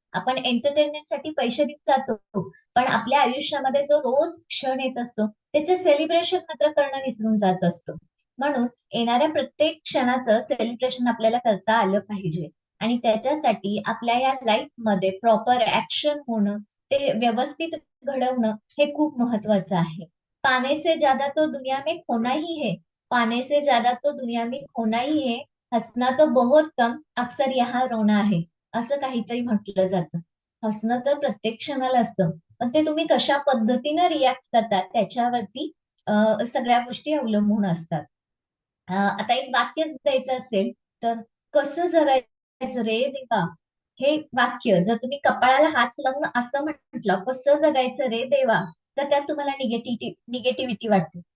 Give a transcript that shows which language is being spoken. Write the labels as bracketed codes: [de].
[mr] आपण एंटरटेनमेंटसाठी पैसे देत जातो, पण आपल्या आयुष्यामध्ये जो रोज क्षण येत असतो त्याचे सेलिब्रेशन मात्र करणं विसरून जात असतो. म्हणून येणाऱ्या प्रत्येक क्षणाचं सेलिब्रेशन आपल्याला करता आलं पाहिजे. आणि त्याच्यासाठी आपल्या या लाईफ मध्ये प्रॉपर ऍक्शन होणं, ते व्यवस्थित घडवणं हे खूप महत्वाचं आहे. [hi] पाने से ज्यादा तो दुनिया में खोना ही है. पाने से ज्यादा तो दुनिया में खोना ही है. हसना तो बहुत कम, अक्सर यहाँ रोना है. [mr] असं काहीतरी म्हटलं जातं. हसणं तर प्रत्येक क्षणाला असतं, पण ते तुम्ही कशा पद्धतीनं रिॲक्ट करतात त्याच्यावरती सगळ्या गोष्टी अवलंबून असतात. आता एक वाक्य द्यायचं असेल तर, कसं जगायचं रे देवा, हे वाक्य जर तुम्ही कपाळाला हात लावून असं म्हटलं, कसं जगायचं रे देवा, तर त्यात तुम्हाला निगेटिव्हिटी वाटते.